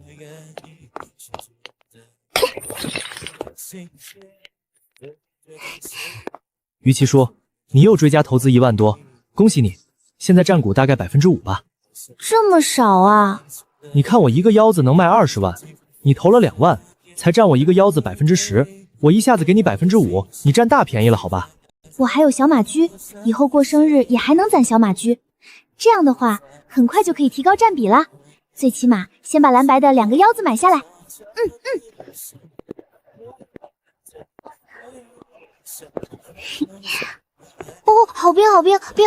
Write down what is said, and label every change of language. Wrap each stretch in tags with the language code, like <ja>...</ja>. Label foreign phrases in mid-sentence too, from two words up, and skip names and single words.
<zh>於其叔，你又追加投資1萬多，恭喜你，現在佔股大概5%吧。這麼少啊？你看我一個腰子能賣20萬，你投了2萬，才佔我一個腰子10%，我一下子給你5%，你佔大便宜了，好吧？我還有小馬驹，以後過生日也還能攢小馬驹。這樣的話，很快就可以提高占比啦。最起碼先把藍白的2個腰子買下来。哦，好冰好冰冰！</zh>